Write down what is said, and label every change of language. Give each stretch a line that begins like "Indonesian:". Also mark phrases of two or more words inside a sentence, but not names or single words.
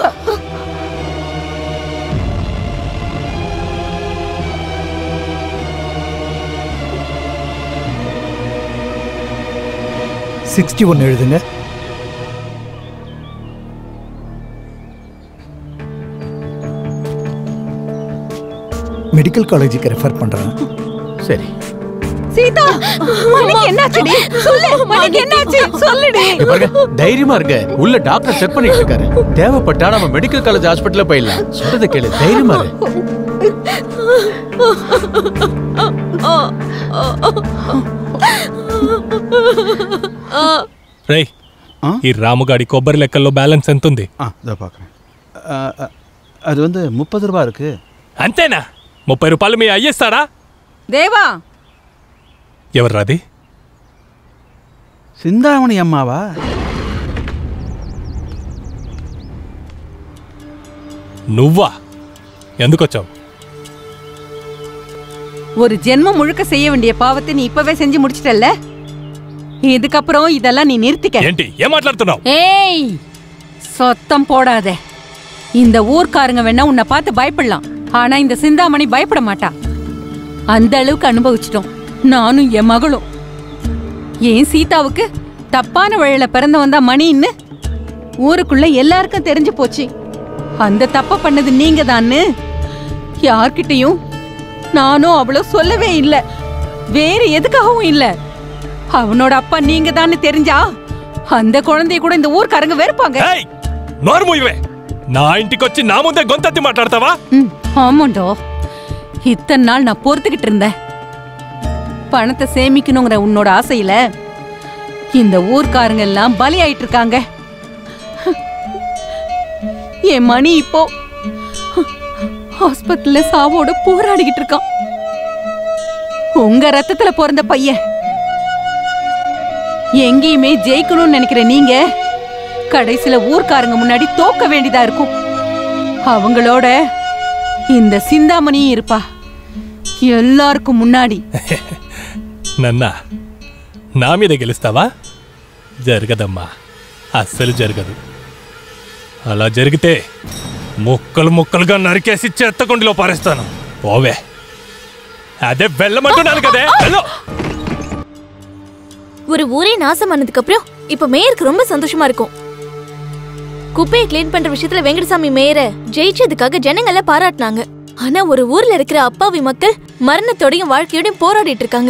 Tamil: எழுதுங்க
English: medical college
Tamil: ரெஃபர் பண்றேன் சரி சீதா மணிக்கு என்னாச்சுடி சொல்லு மணிக்கு என்னாச்சு சொல்லுடி தைரியமா இருங்க உள்ள டாக்டர் செக் பண்ணிட்டு இருக்காரு தேவைப்பட்டா நம்ம
English: medical college hospital
Tamil: போயிடலாம் சொல்றத கேளு தைரியமா இரு
Telugu: రేయ్ ఈ రాముగాడి కొబ్బరి లెక్కల్లో బ్యాలెన్స్ ఎంత ఉంది
Tamil: அது வந்து 30 ரூபாய் இருக்கு
Telugu: అంతేనా 30 రూపాయలు మీ అయ్యేస్తాడా
Tamil: தேவா
Telugu: ఎవర్రాది
Tamil: சிந்தாமணி அம்மாவா
Telugu: నువ్వా ఎందుకొచ్చావు
Tamil: ஒரு ஜென்மம் முழுக்க செய்ய வேண்டிய பாவத்தை நீ இப்பவே செஞ்சு முடிச்சிட்டல்ல இதுக்கப்புறம் இதெல்லாம் நீ நிறுத்திக்க
Telugu: ఏంటి ఏం మాట్లాడుతున్నావు
Tamil: ஏய் சத்தம் போடாத இந்த ஊர்க்காரங்க வேணா உன்னை பார்த்து பயப்படலாம் ஆனா இந்த சிந்தாமணி பயப்பட மாட்டா அந்த அளவுக்கு அனுபவிச்சிட்டோம் நானும் என் மகளும் ஏன் சீதாவுக்கு தப்பான வழியில பிறந்தவன் தான் மணின்னு ஊருக்குள்ள எல்லாருக்கும் தெரிஞ்சு போச்சு அந்த தப்ப பண்ணது நீங்க தான்னு யார்கிட்டையும் நானும் அவ்வளவு சொல்லவே இல்லை வேற எதுக்காகவும் இல்ல அவனோட அப்பா நீங்க தான்னு தெரிஞ்சா அந்த குழந்தைய கூட இந்த ஊர்க்காரங்க வெறுப்பாங்க
Telugu: నోరు మూయవే నా ఇంటికొచ్చి నా ముందే గొంతెత్తి మాట్లాడతావా
Tamil: ஆமாண்டோ இத்தனை நாள் நான் பொறுத்துக்கிட்டு இருந்தேன் பணத்தை சேமிக்கணுங்கிற உன்னோட ஆசையில இந்த ஊர்க்காரங்க எல்லாம் பலி ஆயிட்டு இருக்காங்க என் மணி இப்போ ஹாஸ்பிட்டல்ல சாவோட போராடிக்கிட்டு இருக்கான் உங்க ரத்தத்துல பிறந்த பையன் எங்கேயுமே ஜெயிக்கணும்னு நினைக்கிற நீங்க கடைசியில ஊர்க்காரங்க முன்னாடி தோக்க வேண்டியதா இருக்கும். அவங்களோட இந்த சிந்தாமணியும் இருப்பா எல்லாருக்கும் మున్నాడి.
Telugu: నన్నా నా మీద గెలుస్తావా? జరగదమ్మా, అస్సలు జరగదు. అలా జరిగితే ముక్కలు ముక్కలుగా నరికేసి చెత్తకుండిలో పారేస్తాను. పోవే. అదే వెళ్ళమంటున్నాను కదే.
Tamil: ஒரு ஊரே நாசமானதுக்கு அப்புறம் இப்ப மேயருக்கு ரொம்ப சந்தோஷமா இருக்கும். குப்பையை கிளீன் பண்ற விஷயத்துல வெங்கடசாமி மேயரை ஜெயிச்சதுக்காக ஜனங்கள பாராட்டினாங்க. ஆனா ஒரு ஊர்ல இருக்கிற அப்பாவி மக்கள் மரணத்தோடையும் வாழ்க்கையோடையும் போராடிட்டு இருக்காங்க.